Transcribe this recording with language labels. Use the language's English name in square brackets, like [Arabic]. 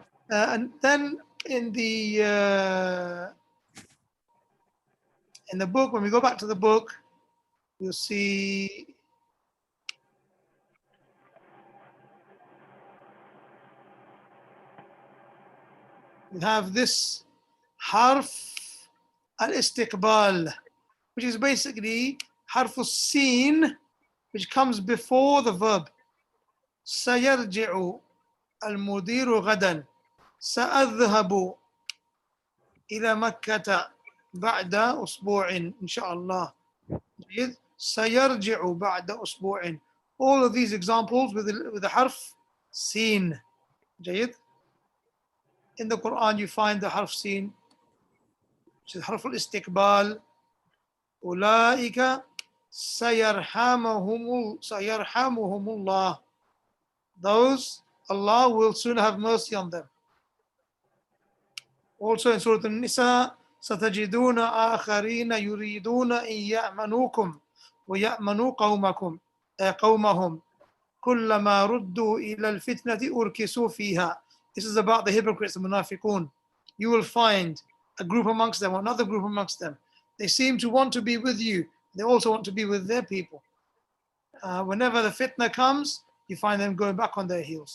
[English] And then in the book, when we go back to the book, you'll see we have this harf al-istiqbal, which is basically harf al-sin, which comes before the verb. [Arabic] سيرجع المدير غدا. سأذهب إلى مكة بعد أسبوع إن شاء الله. سيرجع بعد أسبوع. [English] All of these examples with the harf sin. [Arabic] جيد. [English] In the Quran you find the harf sin, which is harf al-istiqbal. [Arabic] أولئك سيرحمهم الله. [English] Those, Allah will soon have mercy on them. Also in Surah An-Nisa, [Arabic] ستجدون آخرين يريدون أن يأمنوكم ويأمنوا قومهم كلما ردوا إلى الفتنة أركسوا فيها. [English] This is about the hypocrites, the munafiqun. You will find a group amongst them, or another group amongst them. They seem to want to be with you. They also want to be with their people. Whenever the fitna comes, you find them going back on their heels.